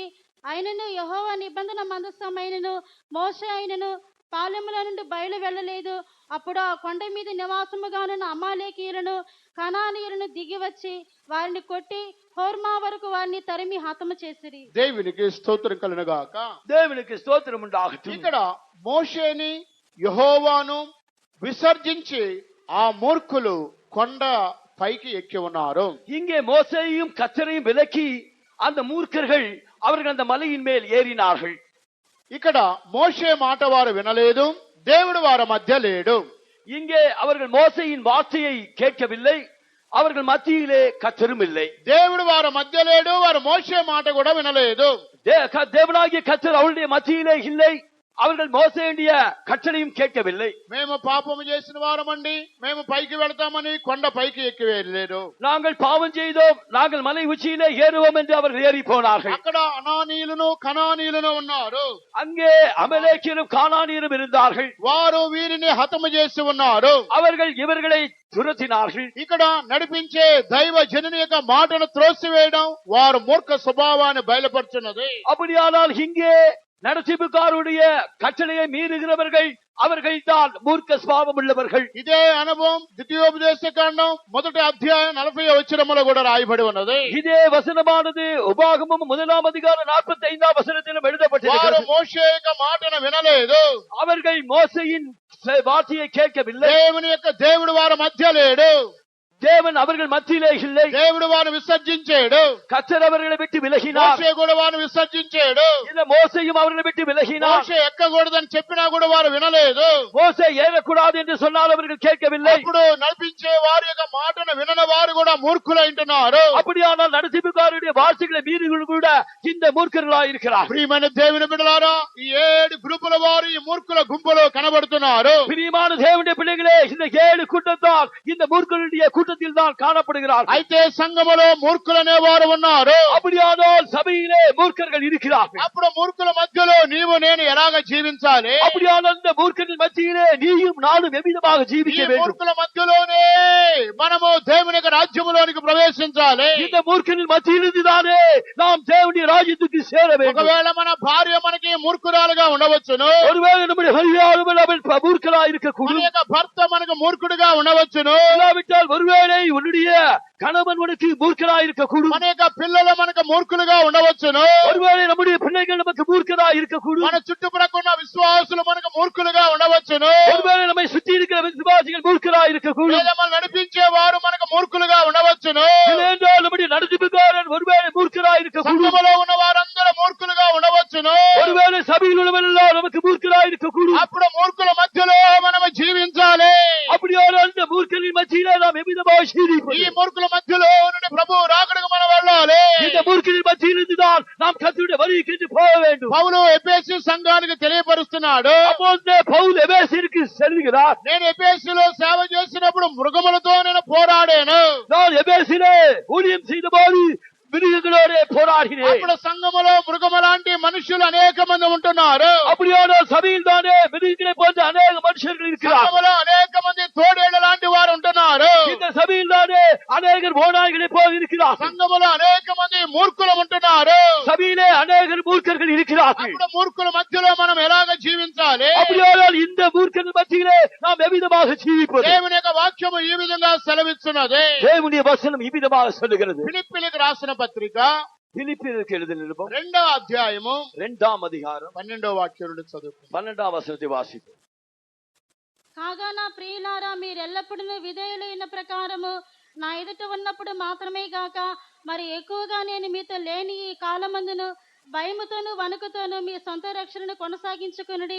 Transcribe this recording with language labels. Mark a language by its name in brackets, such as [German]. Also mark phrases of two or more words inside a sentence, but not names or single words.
[Telugu] అయినను యెహోవా నిబంధన మందసమైనను మోషే అయినను పాలెముల నుండి బయలు వెళ్ళలేదు. అప్పుడు ఆ కొండ మీద నివాసముగానున్న అమాలేకీయులను కనానీయులను దిగి వచ్చి వారిని కొట్టి హోర్మా వరకు వారిని తరిమి హతము చేసిరి. దేవునికి స్తోత్రం కలుగుగాక. [Tamil] தேவனுக்கு ஸ்தோத்திரம் உண்டாகட்டும். [Telugu] ఇక్కడ మోషేని యెహోవాను విసర్జించి ఆ మూర్ఖులు కొండ పైకి ఎక్కి ఉన్నారు. [Tamil] இங்கே மோசேயையும் கர்த்தரையும் விலக்கி அந்த மூர்க்கர்கள் அவர்கள் அந்த மலையின் மேல் ஏறினார்கள். [Telugu] ఇక్కడ మోషే మాట వారు వినలేదు, దేవుడు వారి మధ్య లేడు. [Tamil] இங்கே அவர்கள் மோசேயின் வார்த்தையை கேட்கவில்லை, அவர்கள் மத்தியிலே கர்த்தரும் இல்லை. [Telugu] దేవుడు వారి మధ్య లేడు, వారు మోషే మాట కూడా వినలేదు. [Tamil] தேவனாகிய கர்த்தர் அவருடைய மத்தியிலே இல்லை, அவர்கள் மோசேயுடைய கட்டளையும் கேட்கவில்லை. [Telugu] మేము పాపము చేసిన వారమండి, మేము పైకి వెళ్తామని కొండ పైకి ఎక్కి వెళ్ళలేదు. [Tamil] நாங்கள் பாவம் செய்தோம், நாங்கள் மலை உச்சியிலே ஏறுவோம் என்று அவர்கள் ஏறி போனார்கள். [Telugu] అక్కడ అనానీయులను కనానీయులను ఉన్నారు. [Tamil] அங்கே அமலேக்கியரும் கானானியரும் இருந்தார்கள். [Telugu] వారు వీరిని హతము చేసి ఉన్నారు. [Tamil] அவர்கள் இவர்களை துரத்தினார்கள். [Telugu] ఇక్కడ నడిపించే దైవ జనుని యొక్క మాటను త్రోసివేయడం వారు మూర్ఖ స్వభావాన్ని బయలుపరుచున్నది. [Tamil] அப்படியானால் இங்கே நடத்திப்புக்காருடைய கட்டளையை மீறுகிறவர்கள் அவர்கள் தான் மூர்க்க சுபாவம் உள்ளவர்கள். [Telugu] ఇదే అనుభవం ద్వితీయోపదేశ కాండం 1వ అధ్యాయం 40వ వచనములో కూడా రాయబడి ఉన్నది. [Tamil] இதே வசனமானது உபாகமம் 1ஆம் அதிகாரம் 45ஆம் வசனத்திலும் [Telugu] వారు [Tamil] எழுதப்பட்டிருக்கிறது. [Telugu] మోషే యొక్క మాటను వినలేదు, [Tamil] அவர்கள் மோசேயின் வார்த்தையை கேட்கவில்லை. [Telugu] దేవుని యొక్క దేవుడు వారి మధ్య లేడు, [Tamil] தேவன் அவர்கள் மத்தியிலே இல்லை. [Telugu] దేవుడు వారిని విసర్జించాడు. [Tamil] கர்த்தர் அவர்களை விட்டு விலகினார். [Telugu] మోషే కూడా వారిని విసర్జించాడు. [Tamil] இந்த மோசேயும் அவர்களை விட்டு விலகினார். [Telugu] మోషే ఎక్కకూడదని చెప్పినా కూడా వారు వినలేదు. [Tamil] மோசே ஏறக்கூடாது என்று சொன்னால் அவர்கள் கேட்கவில்லை. [Telugu] అప్పుడు నడిపించే వారి యొక్క మాటను వినని వారు కూడా మూర్ఖులైంటున్నారు. [Tamil] அப்படியானால் நடத்திப்புக்காருடைய வார்த்தைகளை மீறுகள் கூட இந்த மூர்க்கர்களாய் இருக்கிறார். [Telugu] ప్రియమైన దేవుని బిడ్డలారా, ఈ 7 గ్రూపుల వారు ఈ మూర్ఖుల గుంపులో కనబడుతున్నారు. [Tamil] பிரியமான தேவனுடைய பிள்ளைகளே, இந்த 7 கூட்டத்தால் இந்த மூர்க்கர்களுடைய கூட்டத்தில் தான் காணப்படுகிறார். [Telugu] అయితే సంఘములో మూర్ఖులనే వారు ఉన్నారు. [Tamil] அப்படியானால் சபையிலே மூர்க்கர்கள் இருக்கிறார்கள். [Telugu] అప్పుడు మూర్ఖుల మధ్యలో నీవు నేను ఎలాగ జీవించాలి? [Tamil] அப்படியானால் இந்த மூர்க்கர்கள் மத்தியிலே நீயும் நானும் எவ்விதமாக [Telugu] ఈ [Tamil] ஜீவிக்க வேண்டும்? [Telugu] మూర్ఖుల మధ్యలోనే మనము దేవుని యొక్క రాజ్యములోనికి ప్రవేశించాలి. [Tamil] இந்த மூர்க்கர்கள் மத்தியிலிருந்து தானே நாம் தேவனுடைய ராஜ்யத்துக்கு சேர வேண்டும். [Telugu] ఒకవేళ మన భార్య మనకి మూర్ఖురాలుగా ఉండవచ్చును, [Tamil] ஒருவேளை நம்முடைய பரிகாரம் அவள் மூர்க்கலா [Telugu] మన [Tamil] இருக்கக்கூடும். [Telugu] యొక్క భర్త మనకు మూర్ఖుడిగా ఉండవచ్చును, [Tamil] இல்லாவிட்டால் ஒருவேளை உன்னுடைய கணவன் உனக்கு மூர்க்கலா இருக்கக்கூடும். [Telugu] మన యొక్క పిల్లలు మనకు మూర్ఖులుగా ఉండవచ్చును, [Tamil] ஒருவேளை நம்முடைய பிள்ளைகள் நமக்கு மூர்க்கலா இருக்கக்கூடும். [Telugu] మన చుట్టుప్రక్కల విశ్వాసులు మనకు మూర్ఖులుగా ఉండవచ్చును, [Tamil] ஒருவேளை நம்மை சுற்றி இருக்கிற விசுவாசிகள் மூர்க்கலா இருக்கக்கூடும். [Telugu] లేదా మనం నడిపించే వారు మనకు మూర్ఖులుగా ఉండవచ్చును, [Tamil] இல்லையென்றால் நம்முடைய நடத்திப்புக்காரன் ஒருவேளை மூர்க்கலா இருக்கக்கூடும். [Telugu] సంఘములో ఉన్న వారందరూ మూర్ఖులుగా ఉండవచ్చును. [Tamil] ஒருவேளை சபையில் உள்ளவரெல்லாம் நமக்கு மூர்க்கலா இருக்கக்கூடும். [Telugu] అప్పుడు మూర్ఖుల మధ్యలో మనము జీవించాలి. [Tamil] அப்படியான அந்த மூர்க்கலின் மத்தியிலே நாம் எவ்விதமாக [Telugu] ఈ [Tamil] ஜீவிப்பது? [Telugu] మూర్ఖుల మధ్యలో నుండి ప్రభు రాకడకు మనం వెళ్ళాలి. [Tamil] இந்த மூர்க்கலின் மத்தியிலிருந்துதான் நாம் கர்த்தருடைய வருகைக்கு என்று போக வேண்டும். [Telugu] పౌలు ఎఫెసీ సంఘానికి తెలియపరుస్తున్నాడు, [Tamil] அப்போது பவுல் எபேசியருக்கு செல்கிறார். [Telugu] నేను ఎఫెసీలో సేవ చేసినప్పుడు మృగములతో నేను పోరాడాను. [Tamil] நான் எபேசிலே ஊழியம் செய்தபோது மிருகங்களோட போராடினேன். [Telugu] అప్పుడు సంఘములో మృగములాంటి మనుషులు అనేక మంది ఉంటున్నారు. [Tamil] அப்படியான சபையில் தானே மிருகங்களை போன்ற அநேக மனுஷர்கள் இருக்கிறார். [Telugu] సంఘములో అనేక మంది తోడేళ్ల లాంటి వారు ఉంటున్నారు. [Tamil] இந்த சபையில் தானே அநேகர் ஓநாய்களை போல் இருக்கிறார். [Telugu] సంఘములో అనేక మంది మూర్ఖులు ఉంటున్నారు. [Tamil] சபையிலே அநேகர் மூர்க்கர்கள் இருக்கிறார்கள். [Telugu] అప్పుడు మూర్ఖుల మధ్యలో మనం ఎలాగ జీవించాలి? [Tamil] அப்படியானால் இந்த மூர்க்கர்கள் மத்தியிலே நாம் எவ்விதமாக ஜீவிப்பது? [Telugu] దేవుని యొక్క వాక్యము ఈ విధంగా సెలవిస్తున్నది. [Tamil] தேவனுடைய வசனம் இவ்விதமாக சொல்லுகிறது. [Telugu] ఫిలిప్పీలకు రాసిన పత్రిక [Tamil] பிலிப்பியருக்கு எழுதின நிருபம் [Telugu] 2వ అధ్యాయము [Tamil] 2ஆம் அதிகாரம் [Telugu] 12వ వాక్యం నుండి చదువు. [Tamil] 12ஆம் వచనத்தை వాసిద్దాం. [Telugu] కాగా నా ప్రియులారా, మీరెల్లప్పుడూ విధేయులైన ప్రకారము నా ఎదుట ఉన్నప్పుడు మాత్రమే గాక మరి ఎక్కువగా నేను మీతో లేని ఈ కాలమందును భయముతోను వణుకుతోను మీ సొంత రక్షణను కొనసాగించుకునుడి.